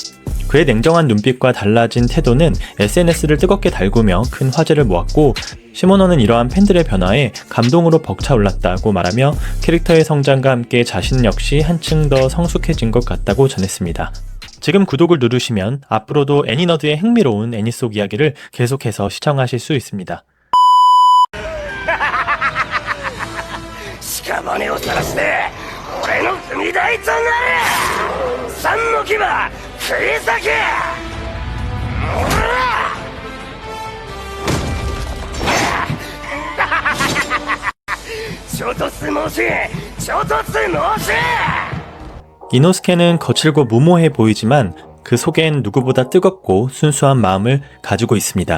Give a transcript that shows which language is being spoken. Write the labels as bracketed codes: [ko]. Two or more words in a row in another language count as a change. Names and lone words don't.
[ko] 그의 냉정한 눈빛과 달라진 태도는 SNS를 뜨겁게 달구며 큰 화제를 모았고 시모노는 이러한 팬들의 변화에 감동으로 벅차올랐다고 말하며 캐릭터의 성장과 함께 자신 역시 한층 더 성숙해진 것 같다고 전했습니다. 지금 구독을 누르시면 앞으로도 애니너드의 흥미로운 애니 속 이야기를 계속해서 시청하실 수 있습니다. [ja] 屍を晒して俺の踏み台となれ三の牙食い裂け [ko] 이노스케는 거칠고 무모해 보이지만 그 속엔 누구보다 뜨겁고 순수한 마음을 가지고 있습니다.